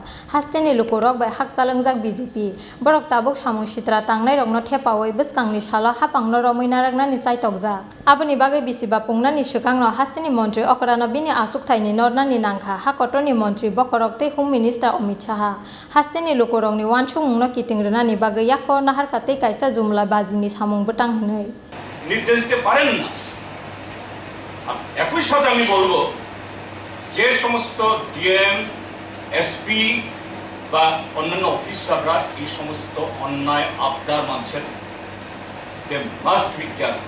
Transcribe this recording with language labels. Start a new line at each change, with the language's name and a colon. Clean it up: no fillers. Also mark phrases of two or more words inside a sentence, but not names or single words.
Kok Borok: Haste ni lukurok by Haksalangjak BJP. Borok Tabuk Samung Shitra Tangnai Rongno Tepawi Buskangni Shala Hapangno Romina Rangna Nisai Tokjak. Abani Bagai Bisiba Pungna ni Shukangno Hastini Montri Okrano Bini Asuktaini Norna ni Nangka Hakotoni Montri Bokorok Tehum Minister Amit Shaha. Hastini lukurokni Wanshung no Kitingrana ni Bagai Yafo Nahar Kate Kaisa Jumla Bazini Samung Butang Hinai.
Bangla: নির্দেশ দিতে পারেন না। একই সাথে আমি বলবো যে সমস্ত ডিএম এসপি বা অন্যান্য অফিসাররা এই সমস্ত অন্যায় আবদার মানছেন
English: they must be careful.